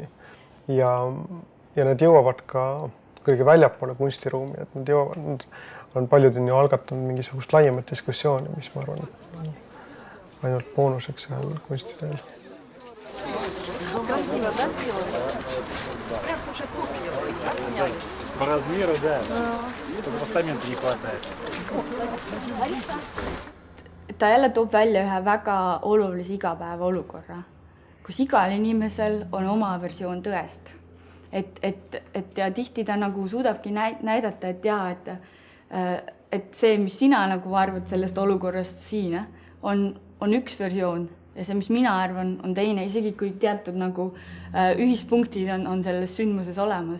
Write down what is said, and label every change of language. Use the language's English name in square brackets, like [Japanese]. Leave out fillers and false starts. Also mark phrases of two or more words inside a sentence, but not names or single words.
[Estonian] Ja need jõuavad ka kõige väljapoole kunstiruumi, et nad on paljud on ju algatanud mingisugust laiemat diskussiooni, mis ma arvan, ainult boonuseks ühel kunstiteel. [Russian] По размеру, да. Только постамента не хватает. [Estonian] Ta jälle toob välja ühe väga olulise igapäeva olukorra, kus igal inimesel on oma versioon tõest. Ja tihti ta nagu suudabki näidata, et see, mis sina nagu arvad sellest olukorrast siin, on üks versioon ja see, mis mina arvan, on teine, isegi kui teatud nagu ühispunktid on selles sündmuses olemas.